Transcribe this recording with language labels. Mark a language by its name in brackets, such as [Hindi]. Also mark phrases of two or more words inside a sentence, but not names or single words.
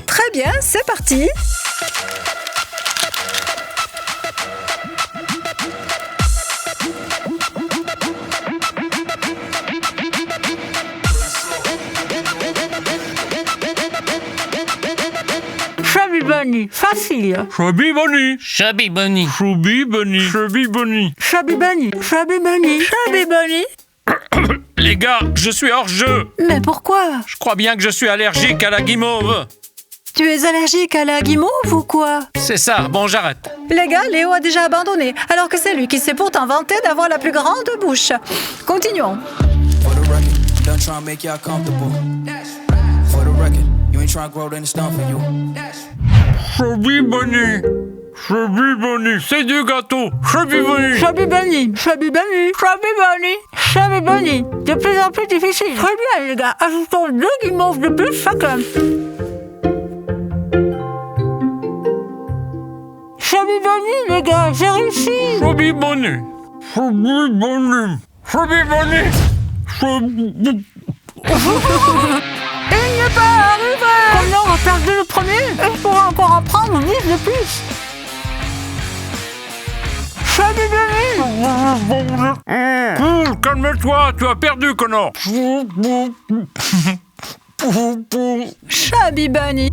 [French] Très bien, c'est parti. Chubby Bunny, facile. Chubby Bunny. Chubby Bunny. Chubby Bunny. Chubby Bunny. Chubby Bunny, Chubby Bunny, Chubby Bunny. Les gars, je suis hors jeu. Mais pourquoi? Je crois bien que je suis allergique à la guimauve. Tu es allergique à la guimauve ou quoi? C'est ça, bon, j'arrête. Les gars, Léo a déjà abandonné, alors que c'est lui qui s'est pourtant vanté d'avoir la plus grande bouche. Continuons. [English] For the record, done trying to make y'all comfortable. For the record, you ain't trying to grow, then it's done for you. [French] Chubby Bunny. Chubby Bunny, c'est du gâteau. Chubby Bunny. Chubby Bunny, Chubby Bunny, Chubby Bunny, Chubby Bunny. De plus en plus difficile. Très bien, les gars. Ajoutons 2 guimauves de plus chacun. Chubby Bunny, les gars, j'ai réussi. Chubby Bunny. Chubby Bunny. Chubby Bunny. Chubby... Il n'est pas arrivé. Connor a perdu le premier et je pourrais encore en prendre 10 de plus. Chubby Bunny. Cool, calme-toi, tu as perdu, Connor. Chubby Bunny.